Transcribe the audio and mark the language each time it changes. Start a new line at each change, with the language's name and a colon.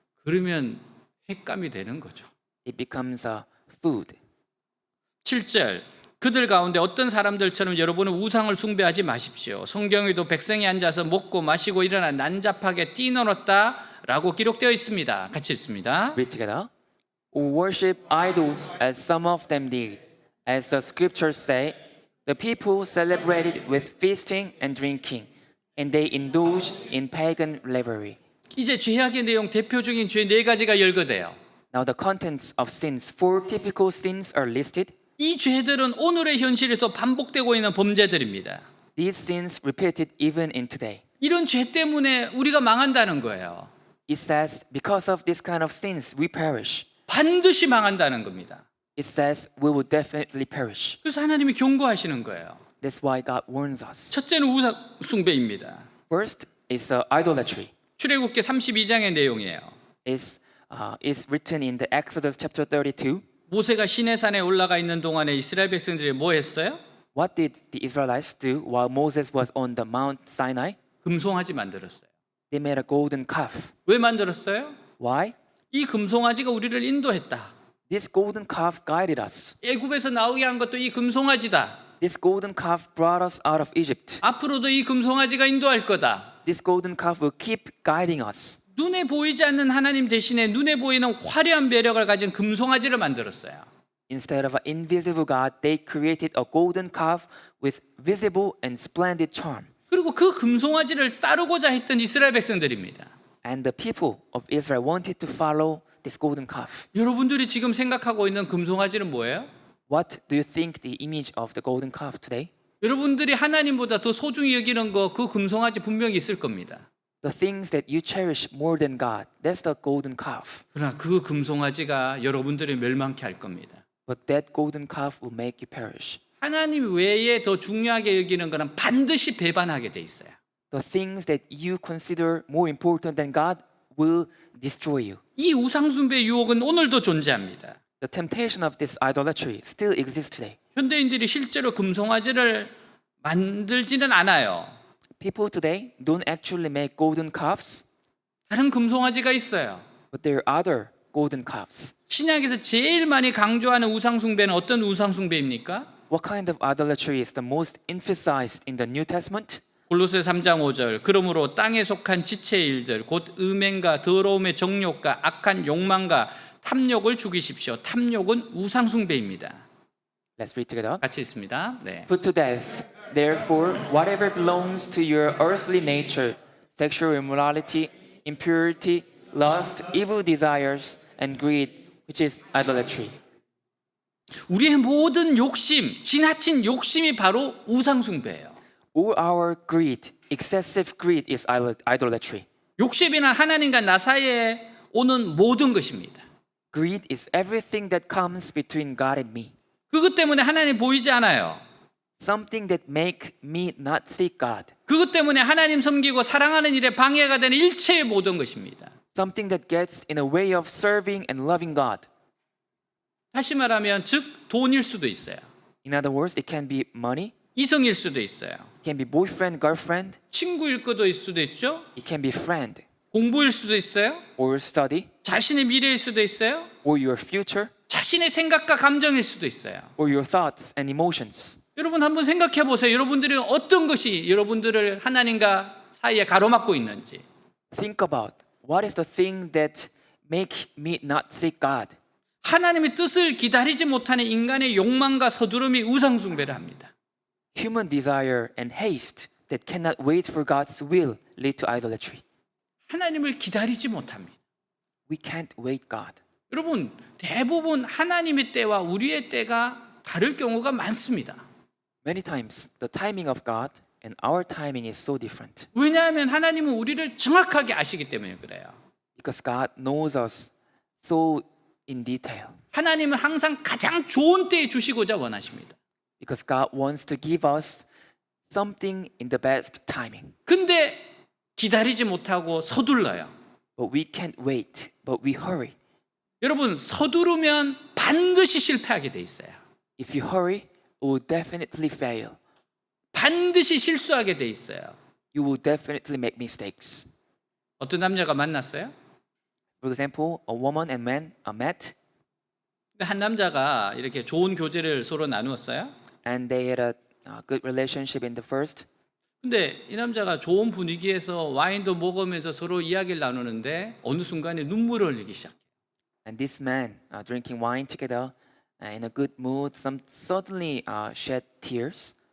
Korean: 그러면 횟감이 되는 거죠.
English: It becomes food.
Korean: 7절 그들 가운데 어떤 사람들처럼 여러분은 우상을 숭배하지 마십시오. 성경에도 백성이 앉아서 먹고 마시고 일어나 난잡하게 뛰놀았다라고 기록되어 있습니다. 같이 읽습니다.
English: Read together. Who worship idols as some of them did. As the scriptures say, the people celebrated with feasting and drinking, and they indulged in pagan revelry.
Korean: 이제 죄악의 내용 대표적인 죄 4가지가 열거돼요.
English: Now the contents of sins, 4 typical sins are listed.
Korean: 이 죄들은 오늘의 현실에서 반복되고 있는 범죄들입니다.
English: These sins repeated even in today.
Korean: 이런 죄 때문에 우리가 망한다는 거예요.
English: It says, because of this kind of sins, we perish.
Korean: 반드시 망한다는 겁니다.
English: It says, we will definitely perish.
Korean: 그래서 하나님이 경고하시는 거예요.
English: That's why God warns us.
Korean: 첫째는 우상 숭배입니다.
English: First is idolatry.
Korean: 출애굽기 32장의 내용이에요.
English: It's written in the Exodus chapter 32.
Korean: 모세가 시내산에 올라가 있는 동안에 이스라엘 백성들이 뭐 했어요?
English: What did the Israelites do while Moses was on the Mount Sinai?
Korean: 금송아지 만들었어요.
English: They made a golden calf.
Korean: 왜 만들었어요?
English: Why?
Korean: 이 금송아지가 우리를 인도했다.
English: This golden calf guided us.
Korean: 애굽에서 나오게 한 것도 이 금송아지다.
English: This golden calf brought us out of Egypt.
Korean: 앞으로도 이 금송아지가 인도할 거다.
English: This golden calf will keep guiding us.
Korean: 눈에 보이지 않는 하나님 대신에 눈에 보이는 화려한 매력을 가진 금송아지를 만들었어요.
English: Instead of an invisible God, they created a golden calf with visible and splendid charm.
Korean: 그리고 그 금송아지를 따르고자 했던 이스라엘 백성들입니다.
English: And the people of Israel wanted to follow this golden calf.
Korean: 여러분들이 지금 생각하고 있는 금송아지는 뭐예요?
English: What do you think the image of the golden calf today?
Korean: 여러분들이 하나님보다 더 소중히 여기는 거 그 금송아지 분명히 있을 겁니다.
English: The things that you cherish more than God, that's the golden calf.
Korean: 그러나 그 금송아지가 여러분들을 멸망케 할 겁니다.
English: But that golden calf will make you perish.
Korean: 하나님 외에 더 중요하게 여기는 것은 반드시 배반하게 돼 있어요.
English: The things that you consider more important than God will destroy you.
Korean: 이 우상숭배 유혹은 오늘도 존재합니다.
English: The temptation of this idolatry still exists today.
Korean: 현대인들이 실제로 금송아지를 만들지는 않아요.
English: People today don't actually make golden calves,
Korean: 다른 금송아지가 있어요.
English: but there are other golden calves.
Korean: 신약에서 제일 많이 강조하는 우상숭배는 어떤 우상숭배입니까?
English: What kind of idolatry is the most emphasized in the New Testament?
Korean: 골로새 3장 5절 그러므로 땅에 속한 지체의 일들 곧 음행과 더러움의 정욕과 악한 욕망과 탐욕을 죽이십시오. 탐욕은 우상숭배입니다.
English: Let's read together.
Korean: 같이 있습니다. 네.
English: Put to death, therefore, whatever belongs to your earthly nature, sexual immorality, impurity, lust, evil desires, and greed, which is idolatry.
Korean: 우리의 모든 욕심, 지나친 욕심이 바로 우상숭배예요.
English: All our greed, excessive greed is idolatry.
Korean: 욕심이란 하나님과 나 사이에 오는 모든 것입니다.
English: Greed is everything that comes between God and me.
Korean: 그것 때문에 하나님 보이지 않아요.
English: Something that make me not seek God.
Korean: 그것 때문에 하나님 섬기고 사랑하는 일에 방해가 되는 일체의 모든 것입니다.
English: Something that gets in the way of serving and loving God.
Korean: 다시 말하면 즉 돈일 수도 있어요.
English: In other words, it can be money,
Korean: 이성일 수도 있어요.
English: it can be boyfriend, girlfriend,
Korean: 친구일 수도 있죠.
English: it can be friend,
Korean: 공부일 수도 있어요.
English: or study,
Korean: 자신의 미래일 수도 있어요.
English: or your future,
Korean: 자신의 생각과 감정일 수도 있어요.
English: or your thoughts and emotions.
Korean: 여러분 한번 생각해 보세요. 여러분들이 어떤 것이 여러분들을 하나님과 사이에 가로막고 있는지.
English: Think about what is the thing that make me not seek God.
Korean: 하나님의 뜻을 기다리지 못하는 인간의 욕망과 서두름이 우상숭배를 합니다.
English: Human desire and haste that cannot wait for God's will lead to idolatry.
Korean: 하나님을 기다리지 못합니다.
English: We can't wait God.
Korean: 여러분 대부분 하나님의 때와 우리의 때가 다를 경우가 많습니다.
English: Many times the timing of God and our timing is so different.
Korean: 왜냐하면 하나님은 우리를 정확하게 아시기 때문에 그래요.
English: Because God knows us so in detail.
Korean: 하나님은 항상 가장 좋은 때에 주시고자 원하십니다.
English: Because God wants to give us something in the best timing.
Korean: 근데 기다리지 못하고 서둘러요.
English: But we can't wait, but we hurry.
Korean: 여러분 서두르면 반드시 실패하게 돼 있어요.
English: If you hurry, you will definitely fail.
Korean: 반드시 실수하게 돼 있어요.
English: You will definitely make mistakes.
Korean: 어떤 남자가 만났어요?
English: For example, a woman and man are met
Korean: 한 남자가 이렇게 좋은 교제를 서로 나누었어요.
English: and they had a good relationship in the first.
Korean: 근데 이 남자가 좋은 분위기에서 와인도 먹으면서 서로 이야기를 나누는데 어느 순간에 눈물을 흘리기 시작해요.
English: And this man drinking wine together in a good mood, suddenly shed tears.